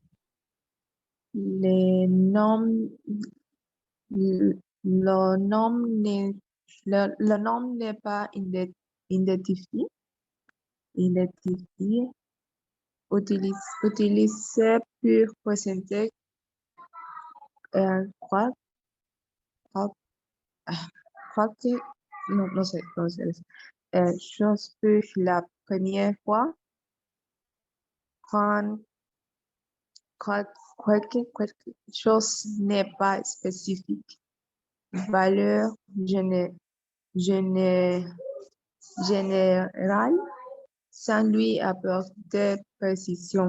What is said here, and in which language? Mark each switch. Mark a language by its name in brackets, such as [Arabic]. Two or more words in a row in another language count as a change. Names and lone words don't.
[French] Les noms, le nom n'est, le nom n'est pas identifié, identifié, utilisé pour présenter quoi, quoi, quoi que, non sé, [Spanish] no sé, [French] chose pour la première fois, quand quelque chose n'est pas spécifique. Valeur géné- générale sans lui apporter précision.